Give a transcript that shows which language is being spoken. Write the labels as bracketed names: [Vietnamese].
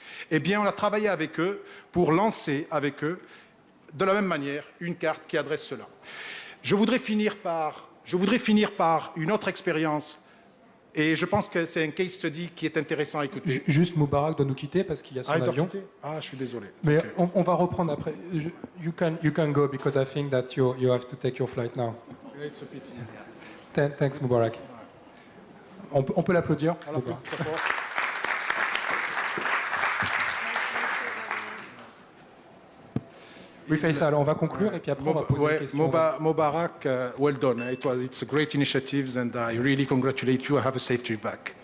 [French] Eh bien, on a travaillé avec eux pour lancer avec eux, de la même manière, une carte qui adresse cela. Je voudrais finir par une autre expérience, et je pense que c'est un case study qui est intéressant à écouter. Juste Moubarak doit nous quitter parce qu'il y a son avion. Ah, je suis désolé. Mais [English] Okay. [French] on va reprendre après. [English] You can go because I think that you have to take your flight now. It's a pity. Thanks [French] Moubarak. On peut l'applaudir. Alors, petite rapport. Oui, Faisal, on va conclure et puis après on va poser des questions. [English] Moubarak, well done. It's a great initiative and I really congratulate you. I have a safe trip back.